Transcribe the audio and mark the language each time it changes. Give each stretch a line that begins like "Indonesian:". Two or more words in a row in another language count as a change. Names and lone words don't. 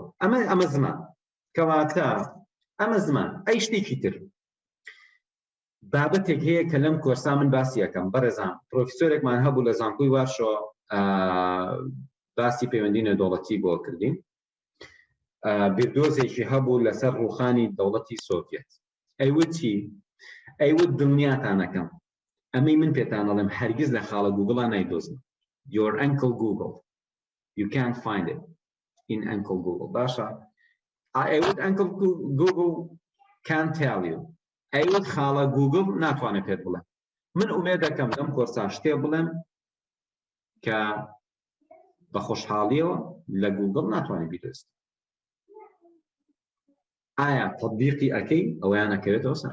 Central Kurdish: ئەمە زمان کەواتە ئەمە زمان ئەی شتێکی تر بابەتێک هەیە کە لەم کۆرسا من باسی یەکەم بەڕێزان پرۆفیسۆرێکمان هەبوو لە زانکۆی وارشۆ باسی پەیوەندی نێودەوڵەتی بۆ کردین بیردۆزێکی هەبوو لەسەر ڕووخانی دەوڵەتی سۆڤیەت. ئەیوت چی؟ ئەیوت دڵنیاتانەکەم ئەمەی من پێتان دەڵێم هەرگیز لە خاڵە گوگڵا نایدۆزن.
English: Your uncle Google. You can't find it in Uncle Google.
Central Kurdish: باشە ئەیوت
English: Uncle Google can't tell you.
Central Kurdish: ئەیوت خاڵە گوگڵ ناتوانێت پێت بڵێم. من ئومێد دەکەم لەم کۆرسا شتێ بڵێم کە بە خۆشحاڵیەوە لە گوگڵ ناتوانێت بیدۆزیت. ئایا تەطبیقی ئەکەی ئەویان نەکەوێتەوە سەر؟